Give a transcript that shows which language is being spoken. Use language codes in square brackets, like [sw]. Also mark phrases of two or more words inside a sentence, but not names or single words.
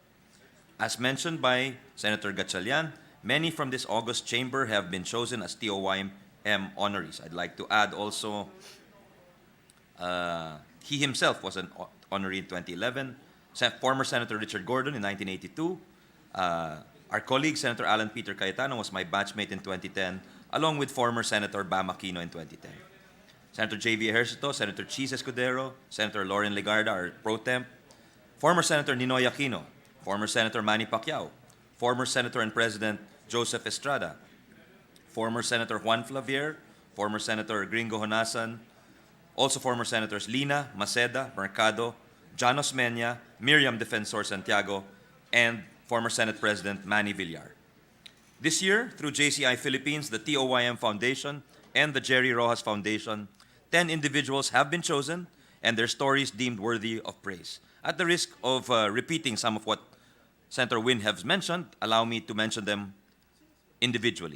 [en] As mentioned by Senator Gatchalian, many from this August chamber have been chosen as TOYM honorees. I'd like to add also, he himself was an honoree in 2011, former Senator Richard Gordon in 1982, our colleague Senator Alan Peter Cayetano was my batchmate in 2010, along with former Senator Bam Aquino in 2010. Senator J.V. Ejercito, Senator Chis Escudero, Senator Lauren Legarda, our pro temp, former Senator Ninoy Aquino, former Senator Manny Pacquiao, former Senator and President Joseph Estrada, former Senator Juan Flavier, former Senator Gringo Honasan, also former Senators Lina, Maceda, Mercado, Janos Mena, Miriam Defensor Santiago, and former Senate President Manny Villar. This year, through JCI Philippines, the TOYM Foundation, and the Jerry Rojas Foundation, 10 individuals have been chosen and their stories deemed worthy of praise. At the risk of repeating some of what Senator Win has mentioned, allow me to mention them individually.